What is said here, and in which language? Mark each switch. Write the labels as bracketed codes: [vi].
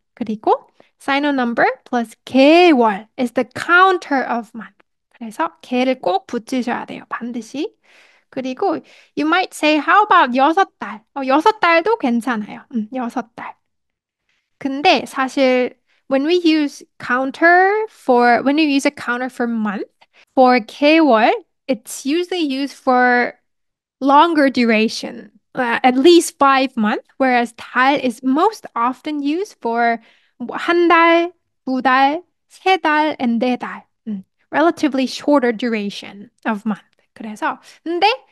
[en] 그리고 Sino number plus 개월 is the counter of month. [ko] 그래서 개를 꼭 붙이셔야 돼요. 반드시. [en] 그리고 you might say how about 6달? [ko] 6달도 괜찮아요. 6달. 근데 사실 [en] when we use a counter for month, for 개월, it's usually used for longer duration, at least 5 months, whereas 달 is most often used for 한 달, 2달, 3달, and 4달. Relatively shorter duration of month. [ko] 그래서 근데